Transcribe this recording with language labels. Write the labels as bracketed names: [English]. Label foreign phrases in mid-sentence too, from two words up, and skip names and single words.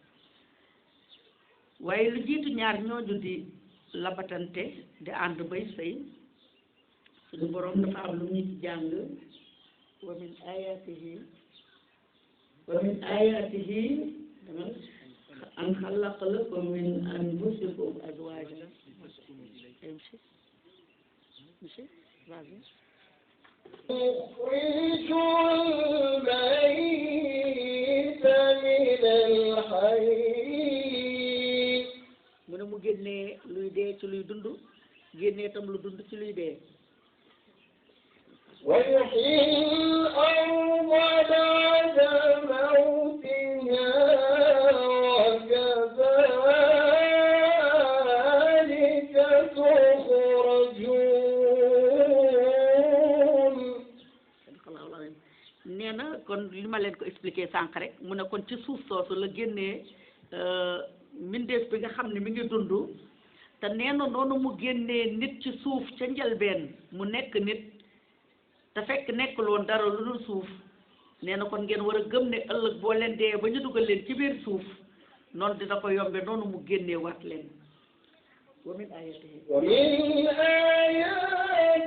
[Wolof] waaye lu jiitu ñaar ñooñu di labatante di ànd bay sëy suñu borom dafa am lu ñu ci jàng [Arabic] ومن آياته أن خلق لكم من أنفسكم أزواجا يخرج الميت من الحي [Wolof] mu ne mu génnee luy dee ci luy dund génnee tam lu dund ci luy dee [Arabic] ويحيي الأرض بعد موتها وكذلك تخرجون [Wolof] nee na kon li ma leen ko expliqué sànq rek mu ne kon ci suuf soosu la génnee mbindeef bi nga xam ne mi ngi dund te nee na noonu mu génnee nit ci suuf ca njëlbeen mu nekk nit te fekk nekkul woon dara lu dul suuf nee na kon ngeen war a gëm ne ëllëg boo leen dee ba ñu dugal leen ci biir suuf noonu dina ko yombe noonu mu génnee waat leen [Arabic] ومن آياته